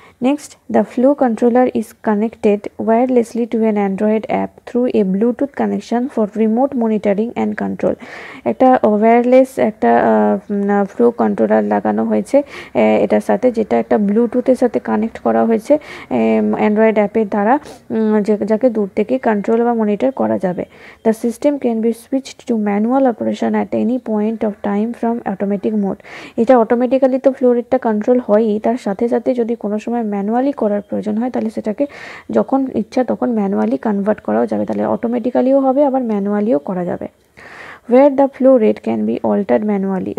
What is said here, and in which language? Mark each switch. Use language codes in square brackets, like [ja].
[en] Next, the flow controller is connected wirelessly to an Android app through a Bluetooth connection for remote monitoring and control. [bn] একটা wireless একটা flow controller লাগানো হয়েছে এটার সাথে, যেটা একটা ব্লুটুথের সাথে কানেক্ট করা হয়েছে অ্যান্ড্রয়েড অ্যাপের দ্বারা, যাকে দূর থেকে কন্ট্রোল বা মনিটর করা যাবে। [en] The system can be switched to manual operation at any point of time from automatic mode. [bn] এটা অটোমেটিক্যালি তো ফ্লো রেটটা কন্ট্রোল হয়ই, তার সাথে সাথে যদি কোনো সময় ম্যানুয়ালি করার প্রয়োজন হয় তাহলে সেটাকে যখন ইচ্ছা তখন ম্যানুয়ালি কনভার্ট করাও যাবে, তাহলে অটোমেটিক্যালিও হবে আবার ম্যানুয়ালিও করা যাবে। [en] where the flow rate can be altered manually.